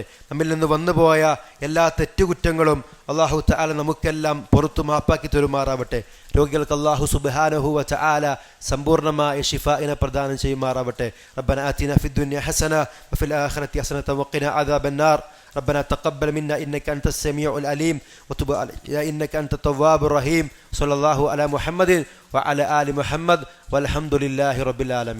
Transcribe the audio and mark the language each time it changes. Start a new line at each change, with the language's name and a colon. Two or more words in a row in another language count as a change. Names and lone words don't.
Malayalam: നമ്മിൽ നിന്ന് വന്നുപോയ എല്ലാ തെറ്റുകുറ്റങ്ങളും അല്ലാഹു തആല നമുക്കെല്ലാം പുറത്തു മാപ്പാക്കി തരുമാറാവട്ടെ. രോഗികൾക്ക് അല്ലാഹു
Arabic: سبحانه وتعالى
Malayalam: സമ്പൂർണ്ണമായ ശിഫാഇനെ പ്രദാനം ചെയ്യുമാറാവട്ടെ.
Arabic: ربنا آتنا في الدنيا حسنة وفي الآخرة حسنة وقنا عذاب النار. ربنا تقبل منا إنك أنت السميع العليم وتب علينا إنك أنت التواب الرحيم. صلى الله على محمد وعلى آل محمد والحمد لله رب العالمين.